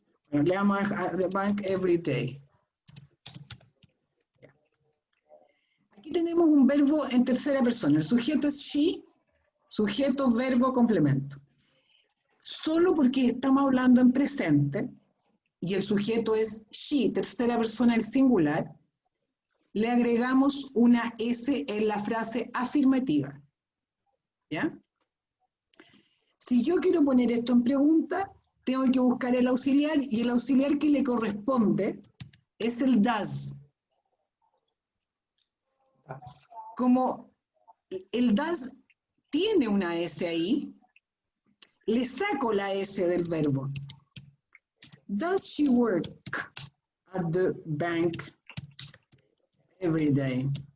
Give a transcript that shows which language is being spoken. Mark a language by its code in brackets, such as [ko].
[es] Bueno, le damos [en] at the bank every day. [es] Aquí tenemos un verbo en tercera persona. El sujeto es she, sujeto, verbo, complemento. Solo porque estamos hablando en presente y el sujeto es she, tercera persona del singular, le agregamos una S en la frase afirmativa. ¿Ya? Si yo quiero poner esto en pregunta, tengo que buscar el auxiliar y el auxiliar que le corresponde es el does. Como el does tiene una S ahí, le saco la S del verbo. [en] Does she work at the bank every day?